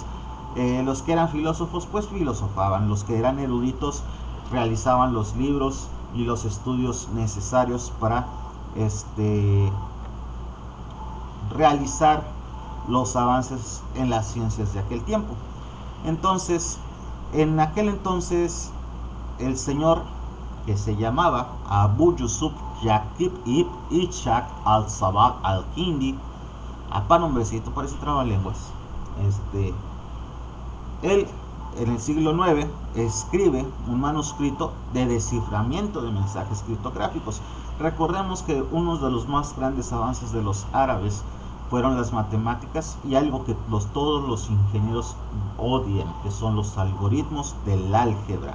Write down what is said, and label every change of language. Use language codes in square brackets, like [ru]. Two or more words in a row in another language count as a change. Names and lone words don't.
[es] Los que eran filósofos pues filosofaban, los que eran eruditos realizaban los libros y los estudios necesarios para realizar los avances en las ciencias de aquel tiempo. Entonces, en aquel entonces, el señor que se llamaba Abu Yusuf Yaqub ibn Ishaq al-Sabah al-Kindi, apa nombrecito, parece trabalenguas, él en el siglo IX escribe un manuscrito de desciframiento de mensajes criptográficos. Recordemos que uno de los más grandes avances de los árabes fueron las matemáticas y algo que todos los ingenieros odian, que son los algoritmos del álgebra.